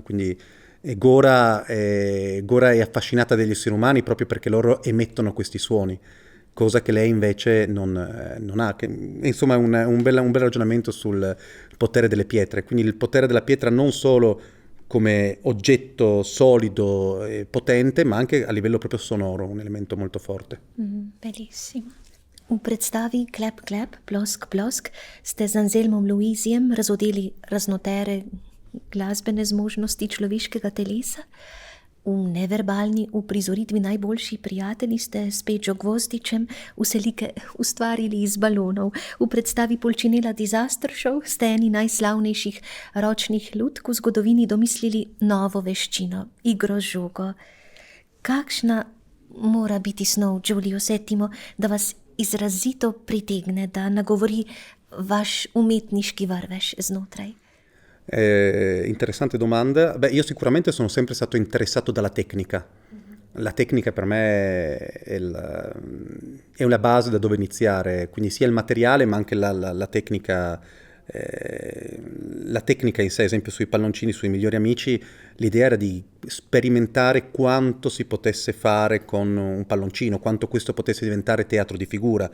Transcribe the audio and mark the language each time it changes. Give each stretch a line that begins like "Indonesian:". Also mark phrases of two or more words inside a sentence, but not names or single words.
Italian: Quindi Gora è affascinata dagli esseri umani proprio perché loro emettono questi suoni, cosa che lei invece non ha. Insomma, è un bel ragionamento sul potere delle pietre, quindi il potere della pietra non solo come oggetto solido e potente, ma anche a livello proprio sonoro, un elemento molto forte. Bellissimo.
Slovenian: V predstavi Klep, klep, plosk, plosk ste z Anselmom Luizijem razodeli raznotere glasbene zmožnosti človeškega telesa. V neverbalni uprizoritvi Najboljši prijatelji ste s Peđo Gvozdičem vse like ustvarili iz balonov. V predstavi Pulcinella Disaster Show ste eni najslavnejših ročnih lutk v zgodovini domislili novo veščino, igro z žogo. Kakšna mora biti snov Giulio VII, da vas izrazito pritegne, da nagovori vaš umetniški vrvež znotraj?
Italian: Interessante domanda. Io sicuramente sono sempre stato interessato dalla tecnica. La tecnica per me è una base da dove iniziare, quindi sia il materiale ma anche la tecnica. La tecnica in sé, ad esempio sui palloncini, sui Migliori Amici, l'idea era di sperimentare quanto si potesse fare con un palloncino, quanto questo potesse diventare teatro di figura.